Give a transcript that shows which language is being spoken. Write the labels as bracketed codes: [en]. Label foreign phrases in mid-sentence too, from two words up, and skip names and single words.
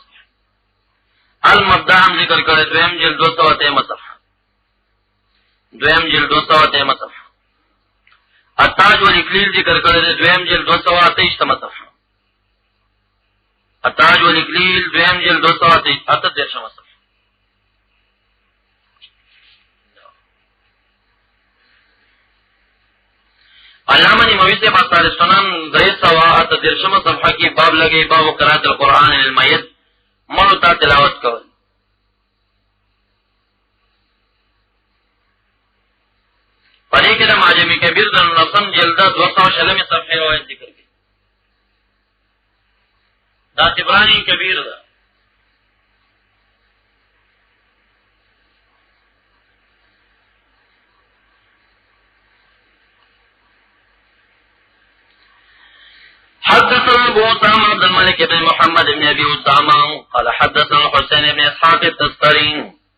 [ps] المبدع هم ذکر کړی دویم جلد 203 صفحه. دویم جلد 203 صفحه. التاج والاکلیل ذکر کړی دویم جلد 228 صفحه. التاج والاکلیل دویم جلد 228 صفحه. علامہ نووي سے بات سنن 338 صفحه کې باب لګي [ar] باب قرات القرآن للمیت [ps] مړو ته تلاوت کول. پدې کې د معجم کبیر د نصم جلد 240 صفحه روایت ذکر کړي. دا طبرانی کبیر ده. [ar] حدثنا ابو اسامه عبد الملك بن محمد بن ابي اسامه قال حدثنا حسين بن اسحاق التستري